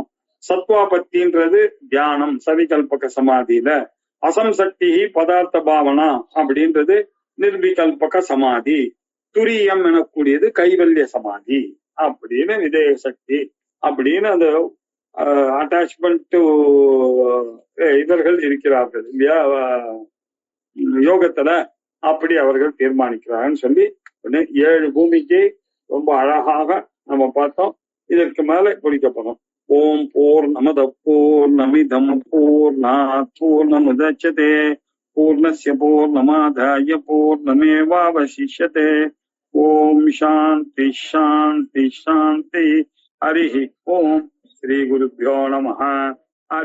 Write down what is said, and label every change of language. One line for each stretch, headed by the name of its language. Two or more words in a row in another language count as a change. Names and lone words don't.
Tamil: சத்வாபத்தின்றது தியானம் சவிகல்பக சமாதியில,
Sanskrit: असंसक्ति पदार्थ भावना
Tamil: அப்படின்றது
Sanskrit: निर्विकल्पक समाधि,
Tamil: துரியம் எனக்கூடியது
Sanskrit: कैवल्य समाधि
Tamil: அப்படின்னு விதேய சக்தி அப்படின்னு அந்த அட்டாச்மெண்ட் இவர்கள் இருக்கிறார்கள் இல்லையா யோகத்துல, அப்படி அவர்கள் தீர்மானிக்கிறாங்கன்னு சொல்லி 7 பூமிக்கு ரொம்ப அழகாக நம்ம பார்த்தோம். இதற்கு மேல குறிக்கப்படும்.
Sanskrit: ॐ पूर्णमदः पूर्णमिदं पूर्णात् पूर्णमुदच्यते पूर्णस्य पूर्णमादाय पूर्णमेवावशिष्यते. ॐ शान्तिः शान्तिः शान्तिः. हरिः ॐ। श्री गुरुभ्यो नमः.